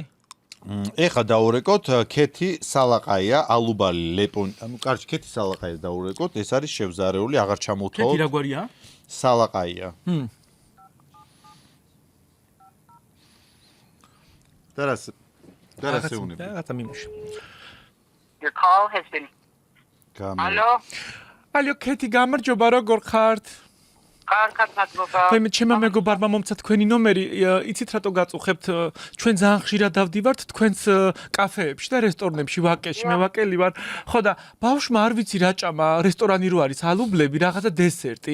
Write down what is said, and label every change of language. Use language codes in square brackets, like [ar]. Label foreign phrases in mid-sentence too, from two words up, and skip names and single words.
[ka] ეხა დაურეკოთ ქეთი სალაყაია, ალუბალი, ლეპონი, ანუ კარგი ქეთი სალაყაია დაურეკოთ, ეს არის შევზარეული, აღარ ჩამოვთვალოთ. ქეთი რა გვარია? სალაყაია. დარასეუნები. რაღაცა მიმუშ. [en] Your call has been. [ru] Алло. [ka] ალო, ქეთი გამარჯობა, როგორ ხართ? კარგად მადლობა. მე ჩემმა მეგობარმა მომცა თქვენი ნომერი, იცით რატო გაწუხებთ? ჩვენ ძალიან ხშირად დავდივართ თქვენს კაფეებში და რესტორნებში, ვაკეში, მე ვაკელი ვარ. ხო და ბავშვმა არ ვიცი რა ჭამა, რესტორანი რო არის, ალუბლები, რაღაცა დესერტი.